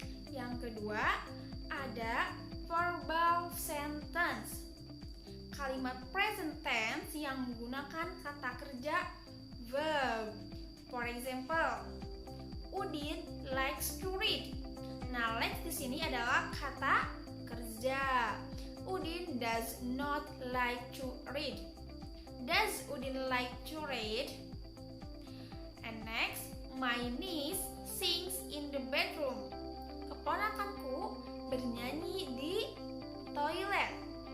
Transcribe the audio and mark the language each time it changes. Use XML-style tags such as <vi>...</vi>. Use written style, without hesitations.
<id>Yang kedua ada verbal sentence. Kalimat present tense yang menggunakan kata kerja verb.</id> <en>For example, Udin likes to read.</en> <id>Nah, likes di sini adalah kata kerja.</id> <en>Udin does not like to read. Does Udin like to read? And next, my niece sings in the bedroom.</en> <id>Keponakanku bernyanyi di toilet.</id>